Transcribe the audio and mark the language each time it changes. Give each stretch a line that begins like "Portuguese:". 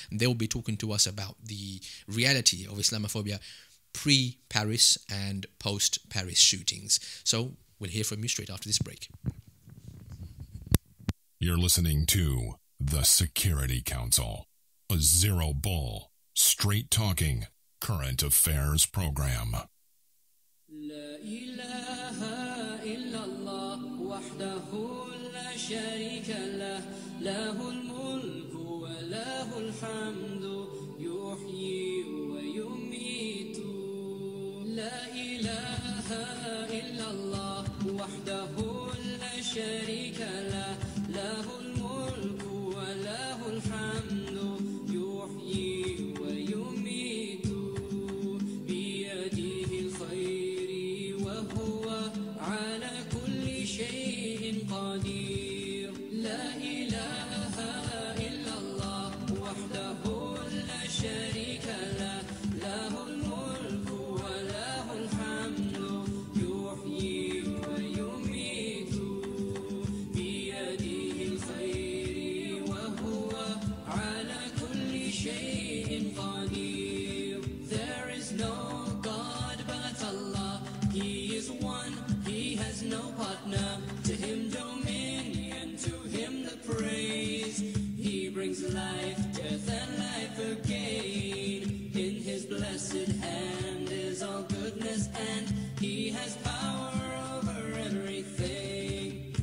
English: And they'll be talking to us about the reality of Islamophobia pre-Paris and post-Paris shootings. So we'll hear from you straight after this break. You're listening to The Security Council, a zero-bull, straight-talking, current affairs program.
Arabic: وحده لا شريك له له الملك وله الحمد يحيي ويميت لا إله إلا الله وحده لا شريك له له الملك وله الحمد يحيي ويميت بيده الخير وهو على كل شيء قدير لا إله إلا الله وحده لا شريك له له الملك وله الحمد يحيي ويميت بيده الخير وهو على كل شيء قدير.
English: There is no God but Allah. He is one, He has no partner. To Him dominion, to Him the praise. He brings life, death and life again. In His blessed hand is all goodness, and He has power over everything.